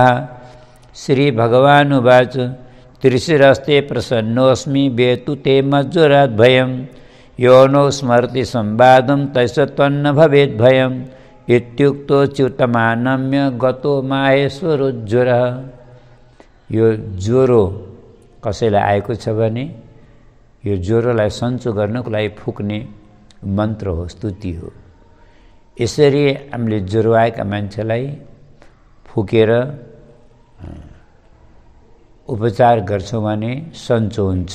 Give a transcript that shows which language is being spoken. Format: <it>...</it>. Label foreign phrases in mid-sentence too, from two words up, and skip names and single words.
<sa>श्रीभगवानुवाच त्रिशिरस्ते प्रसन्नोऽस्मि वेतु ते मज्ज्वराद्भयं यो नो स्मरति संवादं तस्य त्वन्न भवेद्भयम् इत्युक्तो च्युतमानम्य गतो माहेश्वरोज्ज्वरः।</sa> <ne>यो ज्वरो कसैलाई आएको छ भने यो ज्वरोलाई सन्चो गर्नको लागि फुक्ने मन्त्र हो, स्तुति हो। यसरी हामीले ज्वरो आएका मान्छेलाई फुकेर उपचार गर्छौँ भने सन्चो हुन्छ।</ne>